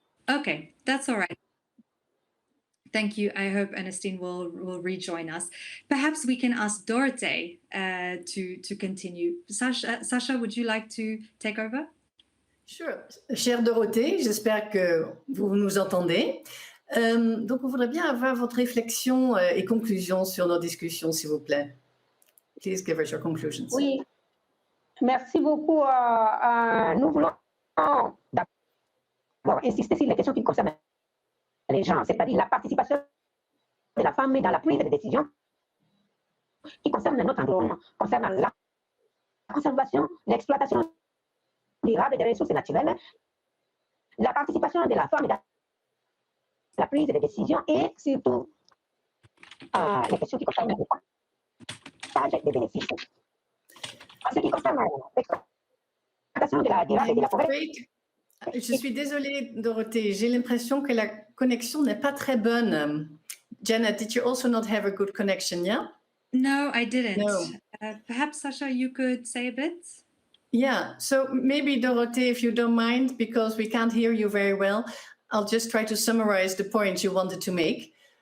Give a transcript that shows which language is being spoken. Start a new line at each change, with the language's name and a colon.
English: Okay, that's all right. Thank you. I hope Ernestine will rejoin us. Perhaps we can ask Dorothee to continue. Sascha, would you like to take over? Sure.
French: Chère Dorothée, j'espère que vous nous entendez. Donc, on voudrait bien avoir votre réflexion et conclusion sur nos discussions, s'il vous plaît.
English: Please give us your conclusions.
French: Oui, merci beaucoup. Nous voulons d'abord insister sur les questions qui concernent les gens, c'est-à-dire la participation de la femme dans la prise de décision qui concerne notre environnement, concernant la conservation, l'exploitation durable des ressources naturelles, la participation de la femme dans la prise de décision et surtout les questions qui concernent le partage des bénéfices. En ce qui concerne l'exploitation de la durable et de la forêt. Je suis désolée, Dorothée. J'ai l'impression que la connexion n'est pas très bonne.
English: Jeanette, did you also not have a good connection, yeah? No, I didn't. No. Perhaps, Sascha, you could say a bit? Yeah, so maybe, Dorothée, if you don't mind, because we can't hear you very well, I'll just try to summarize the points you wanted to make.